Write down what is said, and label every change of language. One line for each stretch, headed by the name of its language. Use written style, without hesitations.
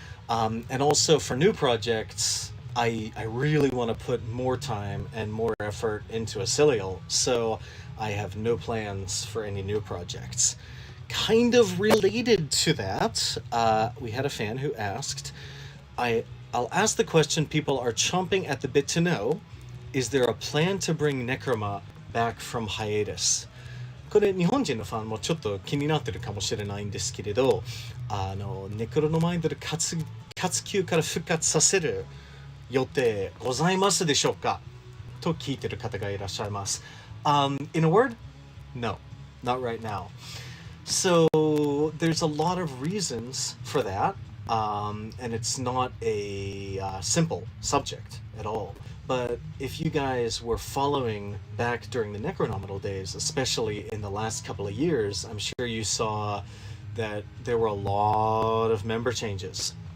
English: And also for new projects, I really want to put more time and more effort into Isiliel, so I have no plans for any new projects. Kind of related to that, we had a fan who asked, I'll ask the question people are chomping at the bit to know, is there a plan to bring Necroma back from hiatus?
Japanese: これ日本人のファンもちょっと気になってるかもしれないんですけれど、ネクロノマイドル活休から復活させる予定ございますでしょうかと聞いてる方がいらっしゃいます。
English: In a word, no, not right now. So there's a lot of reasons for that, and it's not a simple subject at all. But if you guys were following back during the Necronominal days, especially in the last couple of years, I'm sure you saw that there were a lot of member changes.